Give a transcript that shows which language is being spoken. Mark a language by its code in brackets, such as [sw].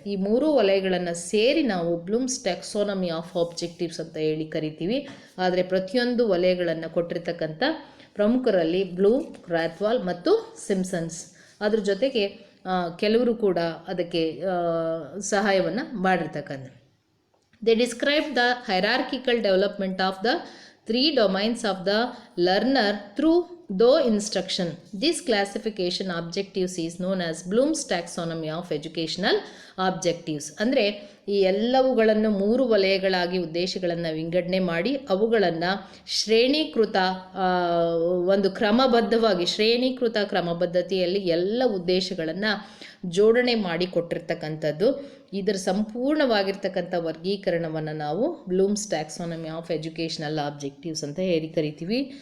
[kn] ಈ ಮೂರು ವಲಯಗಳನ್ನು ಸೇರಿ ನಾವು ಬ್ಲೂಮ್ಸ್ ಟ್ಯಾಕ್ಸಾನಮಿ ಆಫ್ ಆಬ್ಜೆಕ್ಟಿವ್ಸ್ ಅಂತ ಹೇಳಿ ಕರಿತೀವಿ. ಆದರೆ ಪ್ರತಿಯೊಂದು ವಲಯಗಳನ್ನು ಕೊಟ್ಟಿರ್ತಕ್ಕಂಥ ಪ್ರಮುಖರಲ್ಲಿ ಬ್ಲೂಮ್, ಕ್ರಾಥ್ವಾಲ್ ಮತ್ತು ಸಿಂಪ್ಸನ್ಸ್. ಅದ್ರ ಜೊತೆಗೆ ಕೆಲವರು ಕೂಡ ಅದಕ್ಕೆ ಸಹಾಯವನ್ನು ಮಾಡಿರ್ತಕ್ಕಂಥ. [en] They described the hierarchical development of the three domains of the learner through instruction. This classification objectives is known as Bloom's taxonomy of educational objectives. [kn] ಅಂದರೆ ಈ ಎಲ್ಲವುಗಳನ್ನು ಮೂರು ವಲಯಗಳಾಗಿ ಉದ್ದೇಶಗಳನ್ನು ವಿಂಗಡಣೆ ಮಾಡಿ ಅವುಗಳನ್ನು ಶ್ರೇಣೀಕೃತ ಒಂದು ಕ್ರಮಬದ್ಧವಾಗಿ ಶ್ರೇಣೀಕೃತ ಕ್ರಮಬದ್ಧತೆಯಲ್ಲಿ ಎಲ್ಲ ಉದ್ದೇಶಗಳನ್ನು ಜೋಡಣೆ ಮಾಡಿ ಕೊಟ್ಟಿರ್ತಕ್ಕಂಥದ್ದು. ಇದರ ಸಂಪೂರ್ಣವಾಗಿರ್ತಕ್ಕಂಥ ವರ್ಗೀಕರಣವನ್ನು ನಾವು Bloom's taxonomy of educational objectives ಅಂತ ಹೇಳಿ ಕರಿತೀವಿ.